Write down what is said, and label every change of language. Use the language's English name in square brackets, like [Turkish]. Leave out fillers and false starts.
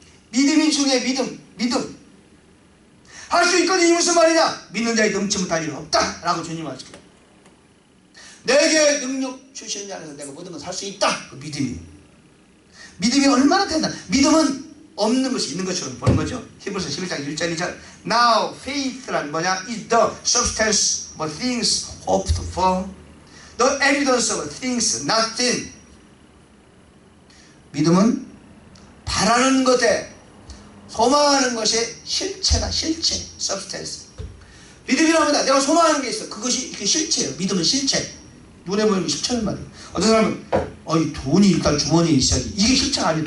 [Korean] 믿음이 중요해. 믿음. 할 수 있거든. 이 무슨 말이냐? 믿는 자의 넘치면 다 일 없다 라고 주님 말씀해요. 내게 능력 주시는 자 안에서 내가 모든 걸 살 수 있다. 그 믿음이. 믿음이 얼마나 된다. 믿음은 없는 것이 있는 것처럼 보는 거죠. 히브리서 11장 1절 2절. [English] Now faith [Korean] 란 뭐냐? [English] is the substance of things hoped for, the evidence of things not seen. [Korean] 믿음은 바라는 것에 소망하는 것이 실체다. 실체, substance. 믿음이라고 합니다. 내가 소망하는 게 있어. 그것이 실체예요. 믿음은 실체. 눈에 보이는 게 실체란 말이에요. 어떤 사람은 돈이 일단 주머니에 있어야지. 이게 실체가 아니에요.